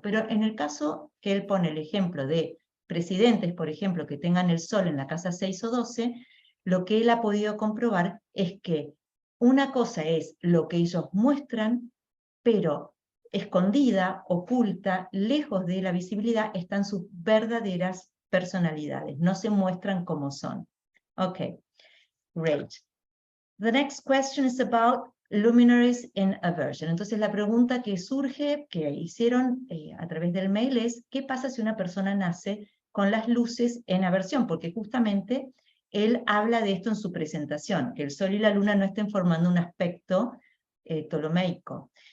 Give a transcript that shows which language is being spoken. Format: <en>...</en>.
<es>Pero en el caso que él pone el ejemplo de presidentes, por ejemplo, que tengan el sol en la casa 6 o 12, lo que él ha podido comprobar es que una cosa es lo que ellos muestran, pero escondida, oculta, lejos de la visibilidad, están sus verdaderas personalidades. No se muestran como son.</es> <en>Okay, great. The next question is about luminaries in aversion.</en> <es>Entonces la pregunta que surge, que hicieron a través del mail es, ¿qué pasa si una persona nace con las luces en aversión? Porque justamente él habla de esto en su presentación, que el sol y la luna no estén formando un aspecto ptolomeico.</es>